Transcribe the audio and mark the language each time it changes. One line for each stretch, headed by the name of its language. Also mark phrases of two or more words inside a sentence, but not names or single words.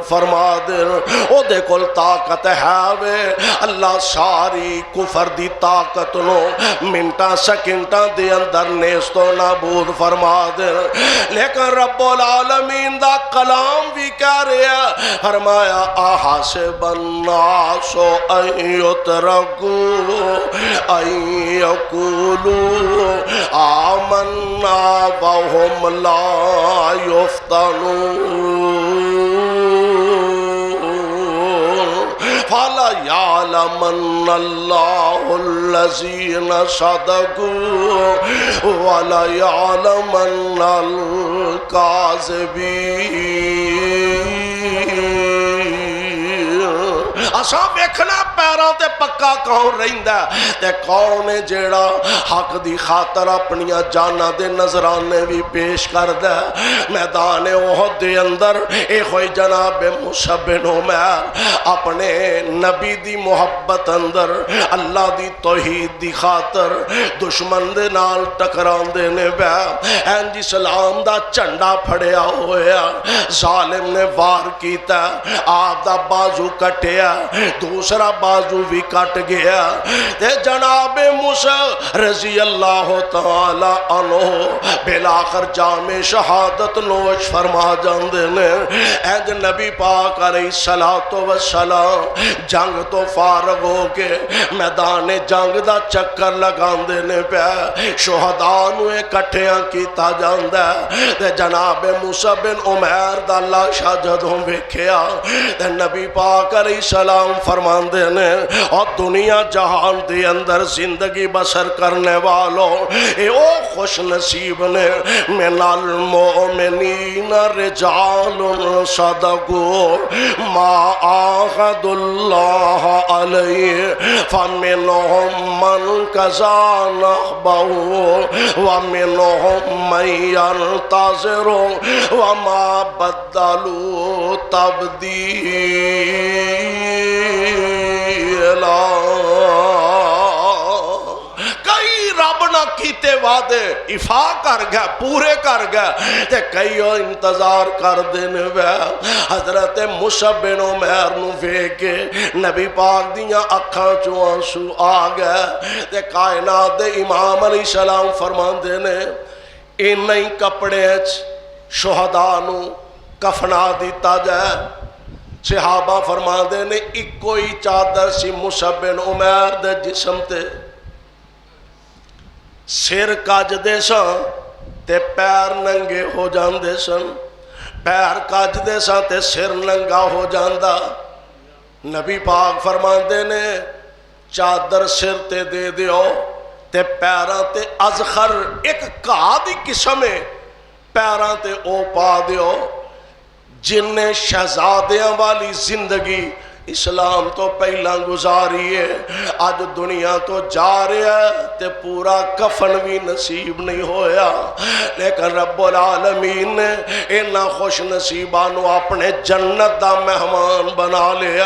Punjabi: فرما دے، او دے کول طاقت ہے وے، اللہ ساری کفر دی طاقت نو منٹاں سیکنڈاں دے اندر نیست و نابود فرما دے، لیکن رب العالمین دا کلام بھی کہہ رہا، فرمایا
Arabic: احسب الناس ان یترکوا ان یقولوا آمنا وهم لا یفتنون فَلَيَعْلَمَنَّ اللَّهُ الَّذِينَ صَدَقُوا وَلَيَعْلَمَنَّ الْكَاذِبِينَ۔
Punjabi: اساں ویکھنا پیراں تے پکا کون رہندا تے کون ہے جیڑا حق دی خاطر اپنیاں جاناں دے نذرانے بھی پیش کردا۔ میدان احد دے اندر اے ہوئی جناب مصعب بن عمیر اپنے نبی دی محبت اندر اللہ دی توحید دی خاطر دشمن دے نال ٹکراندے نے بے اینج اسلام دا جھنڈا پھڑیا ہویا، ظالم نے وار کیتا، آپ دا بازو کٹیا، دوسرا بازو بھی کٹ گیا تے جناب موسیٰ
Arabic: رضی اللہ تعالی عنہ
Punjabi: بلاخر جام شہادت نوش فرما جاندے نے۔ اینج نبی پاک
Arabic: علیہ السلام
Punjabi: جنگ تو فارغ ہو کے میدان جنگ دا چکر لگاندے نے پیا، شہداء نو اکٹھیاں کیتا جاندا ہے تے جناب موسیٰ بن عمیر دا لاشا جدوں ویکھیا تے نبی پاک
Arabic: علیہ السلام
Punjabi: فرماندے نے اور دنیا جہان دے اندر زندگی بسر کرنے والوں اے او خوش نصیب نے،
Arabic: من المؤمنین رجال صدقوا ما عاهدوا اللہ علیہ فمنهم من قضى نحبه ومنهم من ينتظر وما بدلوا تبدیلا۔
Punjabi: کئی رب نہ کیتے وعدے ایفا کر گیا، پورے کر گیا تے کئی انتظار کر دینے وے۔ حضرت موسیٰ بن عمیر نو ویکھ کے نبی پاک دیاں اکھاں چوں آنسو آ گئے تے کائنات دے امام
Arabic: علیہ السلام
Punjabi: فرماندے نے انہاں ہی کپڑے شہداء نو کفنا دیتا جائے۔ صحابہ فرماندے نے اکو ہی چادر سی موسیٰ بن عمیر دے جسم تے، سر کج دے سن تے پیر ننگے ہو جاندے سن، پیر کج دے سن تے سر ننگا ہو جاندا۔ نبی پاک فرماندے نے چادر سر تے دے دیو تے پیراں تے ازخر ایک گھاہ دی قسم ہے، پیراں تے او پا دیو۔ جن نے شہزادیاں والی زندگی اسلام تو پہلا گزاری ہے، آج دنیا تو جا رہا ہے تے پورا کفن بھی نصیب نہیں ہویا، لیکن رب العالمین نے اینا خوش نصیبانو اپنے جنت دا مہمان بنا لیا۔